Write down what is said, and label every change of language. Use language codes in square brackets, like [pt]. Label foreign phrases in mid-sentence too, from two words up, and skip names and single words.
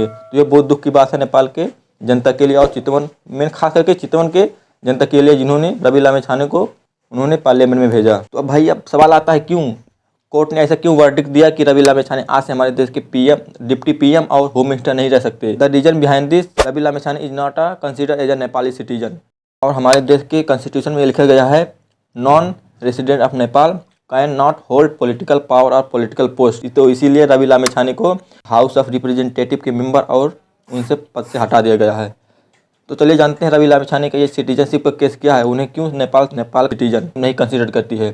[hi] तो ये बहुत दुख की बात है नेपाल के जनता के लिए और चितवन में, खास करके चितवन के जनता के लिए जिन्होंने रवि लामिछाने को उन्होंने पार्लियामेंट में भेजा। तो अब भाई अब सवाल आता है क्यों कोर्ट ने ऐसा क्यों वर्डिक्ट दिया कि रवि लामिछाने आज से हमारे देश के पीएम, [en] deputy PM [hi] और [en] home minister [hi] नहीं रह सकते। [en] the reason behind this, Ravi Lamichhane is not a considered as a Nepali citizen. [hi] और हमारे देश के कॉन्स्टिट्यूशन में लिखा गया है [en] non resident of Nepal cannot hold political power [hi] और [en] political post. [hi] तो इसीलिए रवि लामिछाने को [en] House of Representative [hi] के मेंबर और उनसे पद से हटा दिया गया है। तो चलिए जानते हैं रवि लामिछाने का ये सिटीजनशिप का केस क्या है, उन्हें क्यों नेपाल सिटीजन नहीं कंसीडर करती है।